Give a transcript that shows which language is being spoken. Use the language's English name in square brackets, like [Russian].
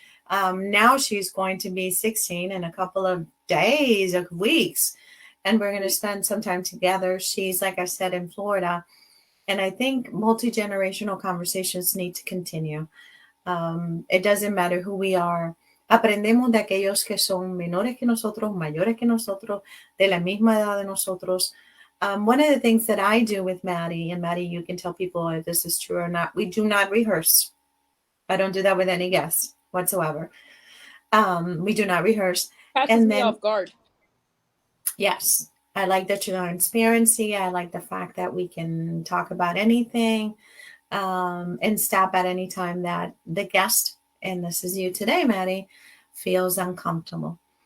[English] Now she's going to be 16 in a couple of days, of weeks. and we're going to spend some time together. She's, like I said, in Florida. And I think multi-generational conversations need to continue. It doesn't matter who we are. [Spanish] Aprendemos de aquellos que son menores que nosotros, mayores que nosotros, de la misma edad de nosotros. [English] One of the things that I do with Maddie, and Maddie, you can tell people if this is true or not, we do not rehearse. I don't do that with any guests whatsoever. We do not rehearse. Passes And me then, off guard. yes, I like the transparency. I like the fact that we can talk about anything, and stop at any time that the guest, and this is you today, Maddie, feels uncomfortable.